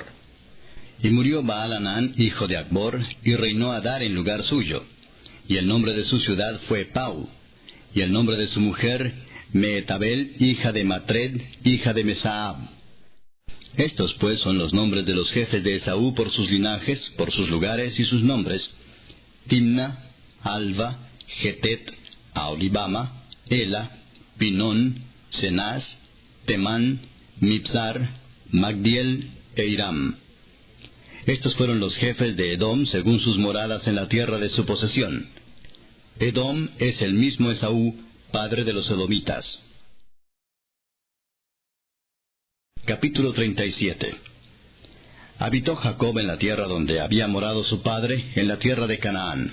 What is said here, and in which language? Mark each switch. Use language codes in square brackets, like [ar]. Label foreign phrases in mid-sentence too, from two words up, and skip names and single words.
[es] Y murió Baal-Hanán, hijo de Acbor, y reinó Hadad en lugar suyo. Y el nombre de su ciudad fue Pau. Y el nombre de su mujer, Mehetabel, hija de Matred, hija de Mesaab. Estos pues son los nombres de los jefes de Esaú por sus linajes, por sus lugares y sus nombres: Timna, Alva, Getet, Aholibama, Ela, Pinón, Cenaz, Temán, Mibzar, Magdiel e Iram. Estos fueron los jefes de Edom según sus moradas en la tierra de su posesión. Edom es el mismo Esaú, padre de los edomitas. Capítulo 37. Habitó Jacob en la tierra donde había morado su padre, en la tierra de Canaán.